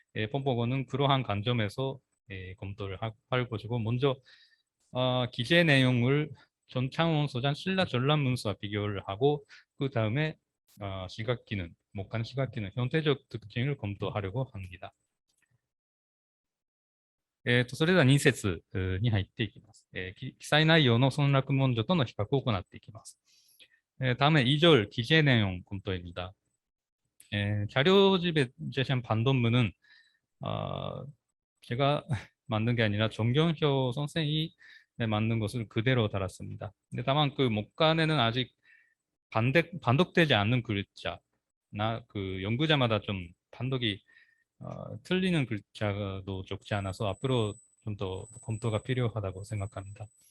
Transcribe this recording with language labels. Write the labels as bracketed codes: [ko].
[ko] pompo고는 그러한 관점에서 검토를 할 것이고 먼저 기재 내용을 전창원 소장 신라 전람 문서와 비교를 하고 그 다음에 시각 기능, 목간 시각 기능, 형태적 특징을 검토하려고 합니다. [ja] それでは2節に入っていきます。記載内容の村落文書との比較を行っていきます。 [ko] 다음에 2절 기재 내용 검토입니다. 자료집에 제시한 반론문은 제가 만든 게 아니라 정경효 선생이 만든 것을 그대로 달았습니다. 근데 다만 그 목간에는 아직 반독되지 않는 글자나 그 연구자마다 좀 반독이 틀리는 글자도 적지 않아서 앞으로 좀 더 검토가 필요하다고 생각합니다.